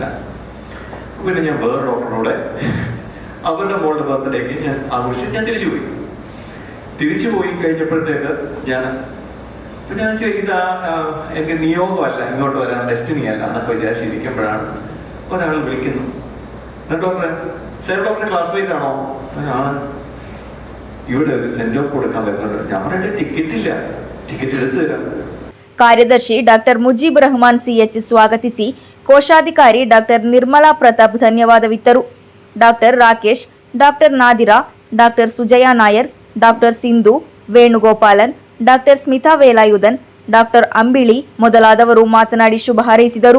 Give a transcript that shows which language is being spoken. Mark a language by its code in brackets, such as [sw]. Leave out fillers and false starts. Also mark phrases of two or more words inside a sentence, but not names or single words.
[ml] പിന്നെ ഞാൻ വേറെ ഡോക്ടറിനോട് അവരുടെ മോളുടെ ബർത്ത്ഡേക്ക് ഞാൻ ആഘോഷിച്ച് ഞാൻ തിരിച്ചു പോയി കഴിഞ്ഞപ്പോഴത്തേക്ക് ഞാൻ അപ്പൊ ഞാൻ ഇതാ എനിക്ക് നിയോഗമല്ല ഇങ്ങോട്ട് വരാൻ, ഡെസ്റ്റിനി അല്ല എന്നൊക്കെ വിചാരിച്ചിരിക്കുമ്പോഴാണ് ഒരാൾ വിളിക്കുന്നു. ഡോക്ടറെ, സാർ ഡോക്ടറെ ക്ലാസ്മേറ്റ് ആണോ? ആണ്. ഇവിടെ ഒരു [en] send off [ml] കൊടുക്കാൻ പറ്റുന്നുണ്ട്. ഞാൻ പറഞ്ഞിട്ട് ടിക്കറ്റ് ഇല്ല, ടിക്കറ്റ് എടുത്തു തരാം. [kn] ಕಾರ್ಯದರ್ಶಿ ಡಾಕ್ಟರ್ ಮುಜೀಬ್ ರಹಮಾನ್ ಸಿಎಚ್ ಸ್ವಾಗತಿಸಿ ಕೋಶಾಧಿಕಾರಿ ಡಾಕ್ಟರ್ ನಿರ್ಮಲಾ ಪ್ರತಾಪ್ ಧನ್ಯವಾದವಿತ್ತರು. ಡಾಕ್ಟರ್ ರಾಕೇಶ್, ಡಾಕ್ಟರ್ ನಾದಿರಾ, ಡಾಕ್ಟರ್ ಸುಜಯಾ ನಾಯರ್, ಡಾಕ್ಟರ್ ಸಿಂಧು, ವೇಣುಗೋಪಾಲನ್, ಡಾಕ್ಟರ್ ಸ್ಮಿತಾ ವೇಲಾಯುಧನ್, ಡಾಕ್ಟರ್ ಅಂಬಿಳಿ ಮೊದಲಾದವರು ಮಾತನಾಡಿ ಶುಭ ಹಾರೈಸಿದರು.